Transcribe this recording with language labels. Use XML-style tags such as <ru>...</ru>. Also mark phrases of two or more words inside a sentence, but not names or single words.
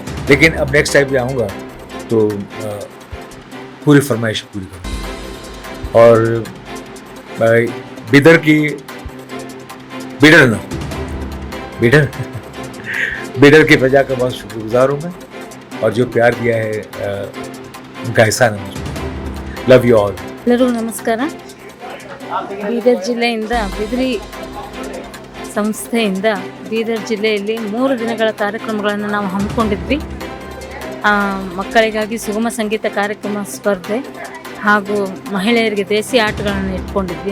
<hi>लेकिन अब</hi> <en>next time</en> <hi>भी आऊँगा तो पूरी फरमाइश पूरी करूँगा। और बिडर की प्रजा का बहुत शुक्रगुजार हूँ मैं, और जो प्यार दिया है उनका एहसान है मुझे।</hi> <en>love you all.</en> <kn>ಎಲ್ಲರಿಗೂ ನಮಸ್ಕಾರ। ಬೀದರ್ ಜಿಲ್ಲೆಯಿಂದ ಬಿದ್ರಿ ಸಂಸ್ಥೆಯಿಂದ ಬೀದರ್ ಜಿಲ್ಲೆಯಲ್ಲಿ 3 ದಿನಗಳ ಕಾರ್ಯಕ್ರಮಗಳನ್ನು ನಾವು ಹಮ್ಮಿಕೊಂಡಿದ್ವಿ। ಮಕ್ಕಳಿಗಾಗಿ ಸುಗಮ ಸಂಗೀತ ಕಾರ್ಯಕ್ರಮ ಸ್ಪರ್ಧೆ ಹಾಗೂ ಮಹಿಳೆಯರಿಗೆ ದೇಸಿ ಆಟಗಳನ್ನು ಇಟ್ಕೊಂಡಿದ್ವಿ।</kn>